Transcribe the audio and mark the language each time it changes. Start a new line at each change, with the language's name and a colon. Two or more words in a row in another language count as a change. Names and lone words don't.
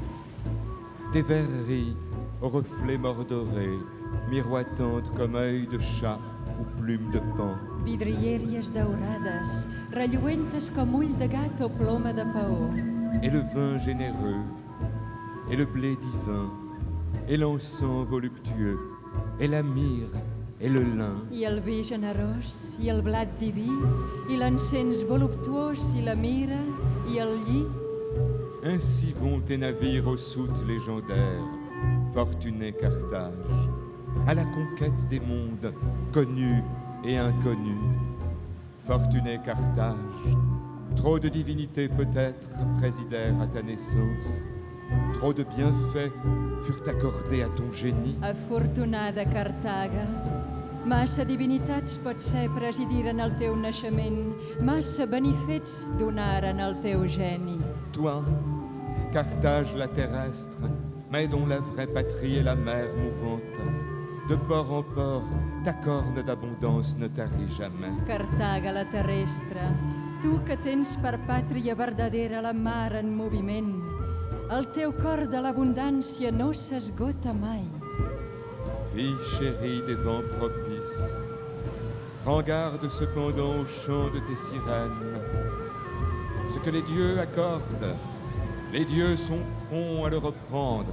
French: Des verreries aux reflets mordorés, miroitantes comme œil de chat ou plume de paon.
Catalan: Vidrieries daurades, relluentes com ull de gat o ploma de paó.
French: Et le vin généreux, et le blé divin, et l'encens voluptueux, et la myrrhe, et le lin.
Catalan: I el vi generós, i el blat diví, i l'encens voluptuós, i la mira, i el lli.
French: Ainsi vont tes navires aux soutes légendaires, fortuné Carthage, à la conquête des mondes, connus et inconnus. Fortuné Carthage, trop de divinités peut-être présidèrent à ta naissance, trop de bienfaits furent accordés à ton génie.
Catalan: Afortunada Cartaga, massa divinitats potser presidiren el teu naixement, massa benifets donaren el teu geni.
French: Toi, Carthage la terrestre, mais dont la vraie patrie est la mer mouvante, de port en port, ta corne d'abondance ne tarit jamais.
Catalan: Cartaga la terrestre, tu que tens per pàtria verdadera la mar en moviment, el teu cor de l'abundància no s'esgota mai.
French: Fille chérie des vents propices, prends garde cependant au chant de tes sirènes. Ce que les dieux accordent, Les dieux sont prompts à le reprendre.